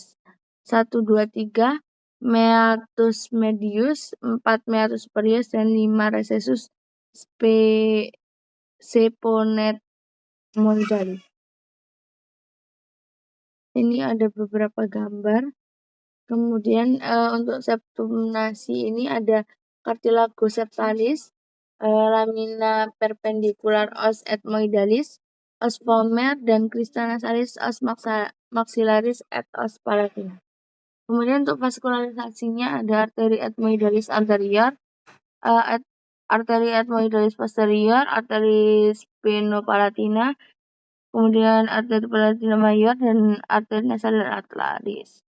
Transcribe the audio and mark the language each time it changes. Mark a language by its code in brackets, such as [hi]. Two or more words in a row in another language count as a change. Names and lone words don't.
[id] 1, 2, 3, [la] meatus medius, 4 meatus superior, dan 5 recessus seponetmoidalis. [id] Ini ada beberapa gambar. Kemudian untuk [la] septum nasi [id] ini ada [la] cartilago septalis, lamina perpendicular os ethmoidalis, os palmar, dan crista nasalis os maxillaris et os palatina. [id] Kemudian untuk vaskularisasinya ada [la] arteri ethmoidalis anterior, arteri ethmoidalis posterior, arteri sphenopalatina, kemudian arteri palatina mayor, dan arteri nasalis atlaris.